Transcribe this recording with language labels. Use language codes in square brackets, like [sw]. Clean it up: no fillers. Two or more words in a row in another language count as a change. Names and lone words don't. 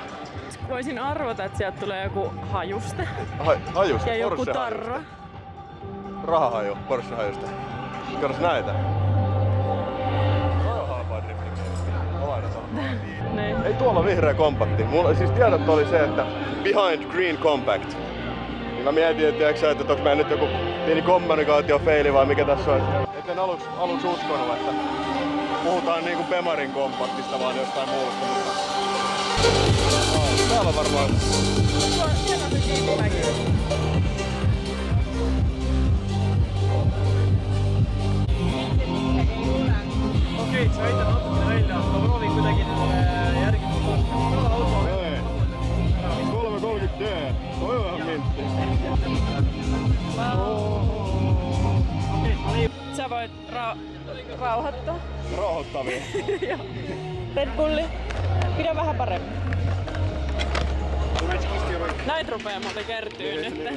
[fi] Voisin arvata, että sieltä tulee joku hajuste. Hajuste? Ja joku Porsche tarra. hajuste. Rahahaju, Porsche hajuste. Katsos näitä. Toi on halpaa driftingistä. tuolla on vihreä kompakti. Mulla siis tiedot oli se, että [en] behind green compact. [fi] Niin mä mietin, että onko meillä nyt joku pieni kommunikaatiofeili vai mikä tässä on. Et en aluksi uskonut, että puhutaan niinku Bemarin kompaktista vaan jostain muusta. Täällä on varmaan... Siellä on se siipimäki. Okei, [et] sa aitan natukene välja, ma proovin kuidagi järgi tulla autole. [fi] Ei. 330D. Toi on ihan mintti. Sä voit rauhoittaa. Rauhoittavia. Red Bulli. Pidä vähän paremmin. Näitä rupeaa muuten kertyy nyt.